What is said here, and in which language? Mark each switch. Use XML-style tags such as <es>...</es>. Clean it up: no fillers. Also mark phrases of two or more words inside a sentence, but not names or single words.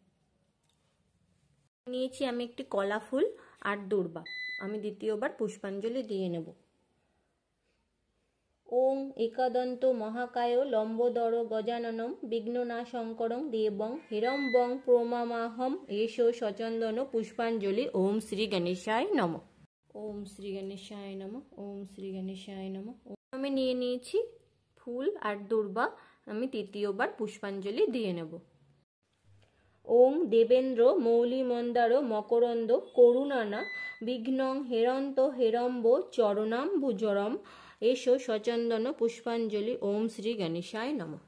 <bn>নিয়েছি আমি একটি কলা ফুল আর দুর্বা। আমি দ্বিতীয়বার পুষ্পাঞ্জলি দিয়ে নেব।</bn> <sa>ওং একাদন্ত মহাকায় লম্বোদর গজাননম বিঘ্ননাশঙ্করং দেবং হিরম্বং প্রমামাহম।</sa> <bn>এসো সচন্দন পুষ্পাঞ্জলি।</bn> <sa>ওম শ্রী গণেশায় নমঃ, ওম শ্রী গণেশায় নমঃ, ওম শ্রী গণেশায় নমঃ।</sa> <bn>আমি নিয়ে নিয়েছি ফুল আর দুর্বা। আমি তৃতীয়বার পুষ্পাঞ্জলি দিয়ে নেব।</bn> <sa>ওং দেবেন্দ্র মৌলি মন্দার মকরন্দ করুণানা বিঘ্নং হেরন্ত হেরম্ব চরণাম্বুজরম।</sa> <bn>এসো সচন্দন পুষ্পাঞ্জলি।</bn> <sa>ওম শ্রী গণেশায় নমঃ।</sa>